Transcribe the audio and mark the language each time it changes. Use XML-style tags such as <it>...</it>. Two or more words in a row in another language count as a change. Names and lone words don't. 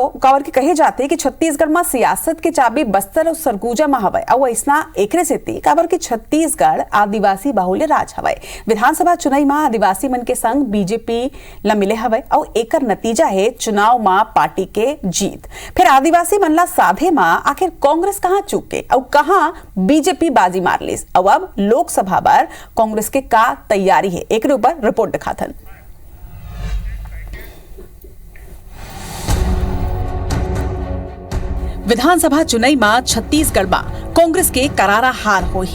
<hne>कावर के कहे जाते कि छत्तीसगढ़ में सियासत के चाबी बस्तर और सरगुजा में हवाए और ऐसा एकरे से कावर की छत्तीसगढ़ आदिवासी बाहुल्य राज हवाए। विधानसभा चुनाव में आदिवासी मन के संग बीजेपी ला मिले हवाए और एकर नतीजा है चुनाव में पार्टी के जीत। फिर आदिवासी मन ला साधे में आखिर कांग्रेस कहां चूके और कहां बीजेपी बाजी मार ली और अब लोकसभा पर कांग्रेस के का तैयारी है। एक ऊपर रिपोर्ट दिखाथन। विधानसभा चुनाव में छत्तीसगढ़ में कांग्रेस के करारा हार हो है।</hne>